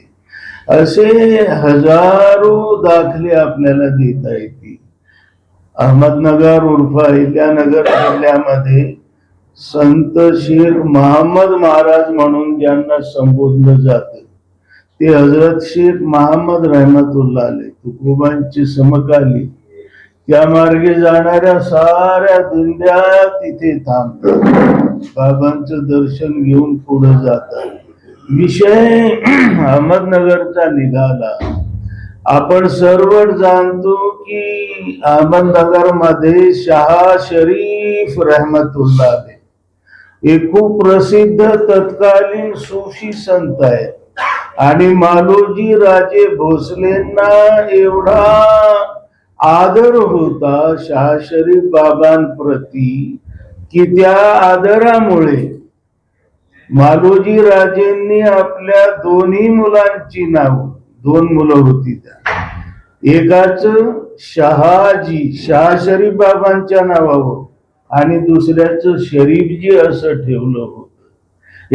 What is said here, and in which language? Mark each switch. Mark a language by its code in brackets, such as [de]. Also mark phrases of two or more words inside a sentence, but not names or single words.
[mr] असे हजारो दाखले आपल्याला देता येतील. अहमदनगर उर्फ अहिल्यानगर जिल्ह्यामध्ये संत शेख महम्मद महाराज म्हणून ज्यांना संबोधलं जातं ते हजरत शेख महम्मद [ar] رحمة الله عليه [mr] तुकोबांचे समकालीन. त्या मार्गे जाणाऱ्या साऱ्या दिंड्या तिथे थांबतात, बाबांचं दर्शन घेऊन पुढे जातात. विषय अहमदनगरचा निघाला. आपण सर्व जाणतो की अहमदनगर मध्ये शाह शरीफ [ar] رحمة الله عليه [mr] एक खूप प्रसिद्ध तत्कालीन सूफी संत आहेत आणि मालोजी राजे भोसलेंना एवढा आदर होता शाह शरीफ बाबांप्रती की त्या आदरामुळे मालोजी राजेंनी आपल्या दोन्ही मुलांची नाव, दोन मुलं होती त्या, एकाच शहाजी शाह शरीफ बाबांच्या नावावर आणि दुसऱ्याचं शरीफजी असं ठेवलं होतं.